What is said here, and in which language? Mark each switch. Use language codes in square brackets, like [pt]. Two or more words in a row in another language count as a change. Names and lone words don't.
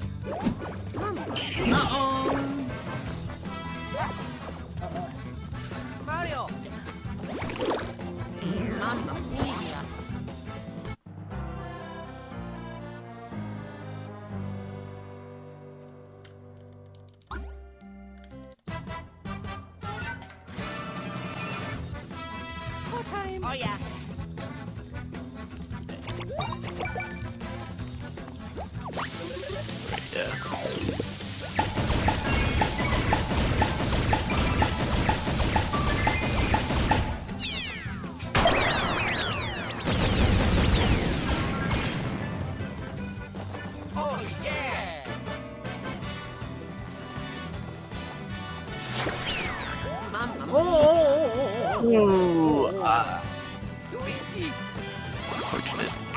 [it] Mario! Mamma mia! [en] Oh yeah. Yeah. Oh yeah! [it] Mamma mia! [en] Ooh, Luigi! unfortunate.